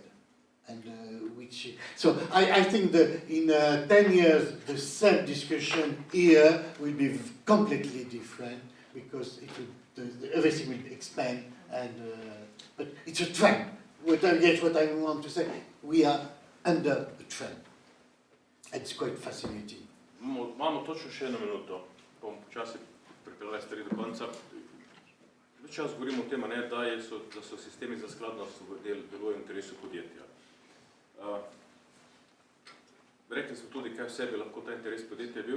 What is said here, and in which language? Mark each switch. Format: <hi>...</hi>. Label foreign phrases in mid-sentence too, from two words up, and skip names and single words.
<en>And so I think that in 10 years, the same discussion here will be completely different because everything will expand. But it's a trend. What I want to say, we are under a trend. It's quite fascinating.</en> <sl>Imamo točno še eno minuto. Bom počasi pripeljali stvari do konca. Več čas govorimo o tem, da so sistemi za skladnost delujejo v interesu podjetja. Rekli smo tudi, kaj vse bi lahko ta interes podjetja bil.</sl>